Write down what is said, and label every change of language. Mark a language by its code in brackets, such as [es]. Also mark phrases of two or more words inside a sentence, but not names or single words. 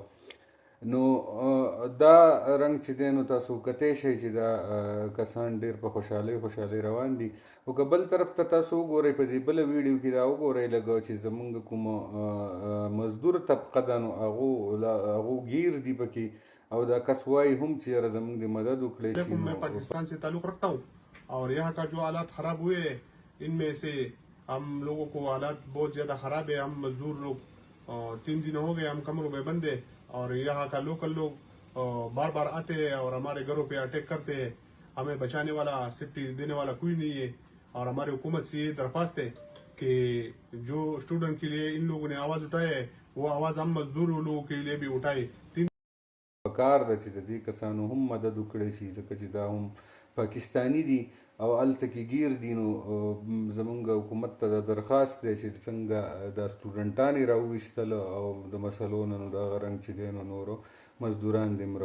[ps] نو دا رنګ چې دی نو تاسو کتی شئ چې دا کسان ډېر په خوشحالۍ روان دي. خو که بل طرف ته تاسو وګورئ په دې بله ویډیو کې دا وګورئ لږ چې زمونږ کومه مزدور طبقه ده نو هغو گیر دي پکې او دا کس وایي هم چې یاره زمونږ د مدد وکړی شي. [ur] میں پاکستان سے تعلق رکھتا ہوں اور یہاں کا جو حالات خراب ہوئے ہیں ان میں سے ہم لوگوں کو حالات بہت زیادہ خراب ہے. ہم مزدور لوگ 3 دن ہو گئے ہم کمروں میں بند ہے اور یہاں کا لوکل لوگ بار بار آتے ہیں اور ہمارے گھروں پے اٹیک کرتے ہیں. ہمیں بچانے والا سیفٹی دینے والا کوئی نہیں ہے اور ہماری حکومت سے یہ درخواست ہے کہ جو اسٹوڈنٹ کے لیے ان لوگوں نے آواز اٹھایا ہے وہ آواز ہم مزدور لوگوں کے لیے بھی اٹھائے. [ps] پکار ده چې د دې کسانو هم مدد وکړی شي ځکه چې دا هم پاکستانی دي او هلته کې گیر دي. نو زمونږ حکومت ته دا درخواست دی چې څنګه دا سټوډنټان یې راوویستل او د مسلو نه نو دغه رنګ چې دی نو نورو مزدوران دې هم راوباسي.